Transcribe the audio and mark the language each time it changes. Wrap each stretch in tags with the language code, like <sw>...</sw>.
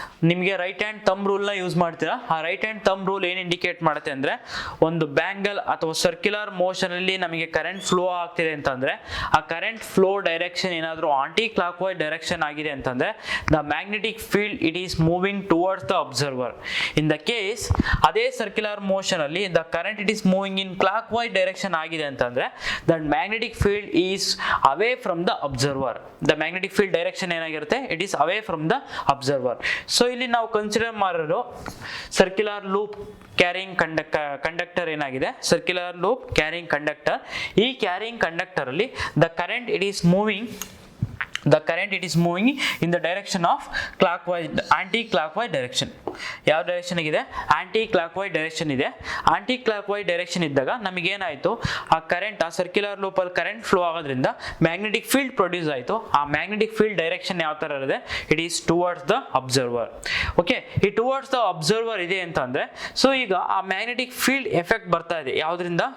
<kn>ನಿಮಗೆ right hand ತಮ್ ರೂಲ್ನ use ಮಾಡ್ತೀರಾ. ಆ ರೈಟ್ ಹ್ಯಾಂಡ್ ತಮ್ ರೂಲ್ ಏನು ಇಂಡಿಕೇಟ್ ಮಾಡುತ್ತೆ ಅಂದರೆ, ಒಂದು ಬ್ಯಾಂಗಲ್ ಅಥವಾ ಸರ್ಕ್ಯುಲರ್ ಮೋಷನ್ ಅಲ್ಲಿ ನಮಗೆ ಕರೆಂಟ್ ಫ್ಲೋ ಆಗ್ತಿದೆ ಅಂತಂದ್ರೆ ಆ ಕರೆಂಟ್ ಫ್ಲೋ ಡೈರೆಕ್ಷನ್ ಏನಾದರೂ ಆಂಟಿ ಕ್ಲಾಕ್ ವೈಸ್ ಡೈರೆಕ್ಷನ್ ಆಗಿದೆ ಅಂತಂದ್ರೆ</kn> <en>The magnetic field it is moving towards the observer.</en> <kn>In the case ಅದೇ ಸರ್ಕ್ಯುಲರ್ ಮೋಷನ್ ಅಲ್ಲಿ the current it is moving in clock wise direction ಆಗಿದೆ ಅಂತಂದ್ರೆ that magnetic field</kn> <en>is away from the observer. The magnetic field direction</en> <kn>ಏನಾಗಿರುತ್ತೆ,</kn> <en>it is away from the observer.</en> <kn>So ಇಲ್ಲಿ ನಾವು consider ಮಾಡಿರೋ circular loop carrying conductor ಏನಾಗಿದೆ, circular loop carrying conductor. ಈ carrying conductor ಅಲ್ಲಿ</kn> <en>The current it is moving the current it is moving in the direction of clockwise anti-clockwise direction.</en> <kn>ಯಾವ direction ಇದೆ? Aunty clockwise direction ಇದೆ. Aunty clockwise direction ಇದ್ದಾಗ ನಮಗೆ ಏನಾಯ್ತು, ಆ ಕರೆಂಟ್ ಆ ಸರ್ಕ್ಯುಲರ್ ಲೂಪ್ ಅಲ್ಲಿ ಕರೆಂಟ್ ಫ್ಲೋ ಆಗೋದ್ರಿಂದ ಮ್ಯಾಗ್ನೆಟಿಕ್ ಫೀಲ್ಡ್ ಪ್ರೊಡ್ಯೂಸ್ ಆಯಿತು. ಆ ಮ್ಯಾಗ್ನೆಟಿಕ್ ಫೀಲ್ಡ್ ಡೈರೆಕ್ಷನ್ ಯಾವ ತರ ಇದೆ?</kn> <en>It is towards the observer.</en> <kn>Okay, ಈ ಟುವರ್ಡ್ಸ್ ದ ಅಬ್ಸರ್ವರ್ ಇದೆ ಅಂತ ಅಂದ್ರೆ ಸೊ ಈಗ ಆ ಮ್ಯಾಗ್ನೆಟಿಕ್ ಫೀಲ್ಡ್ ಎಫೆಕ್ಟ್ ಬರ್ತಾ ಇದೆ ಯಾವ್ದ್ರಿಂದ?</kn>